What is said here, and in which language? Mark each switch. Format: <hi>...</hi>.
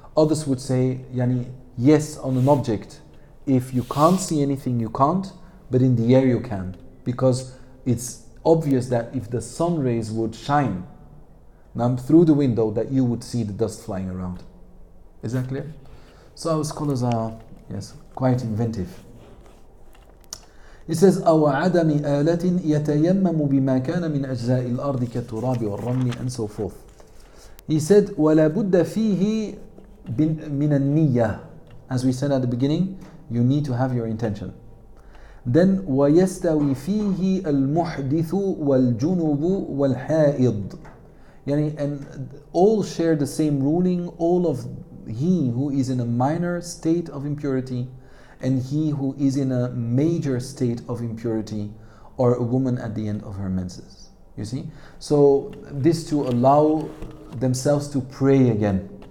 <en>Others would say, yes, on an object, if you can't see anything, you can't, but in the air you can, because it's obvious that if the sun rays would shine through the window, that you would see the dust flying around. Is that clear? So our scholars are, yes, quite inventive. It says,</en> <ar>أو عدم آلة يتيمم بما كان من أجزاء الأرض كالتراب والرمل</ar> <en>and so forth. He said,</en> <ar>ولا بد فيه من النية.</ar> <en>As we said at the beginning, you need to have your intention. Then</en> <ar>ويستوي فيه المحدث والجنب والحائض.</ar> <en>And all share the same ruling, all of he who is in a minor state of impurity and he who is in a major state of impurity, or a woman at the end of her menses. You see? So this to allow themselves to pray again.</en>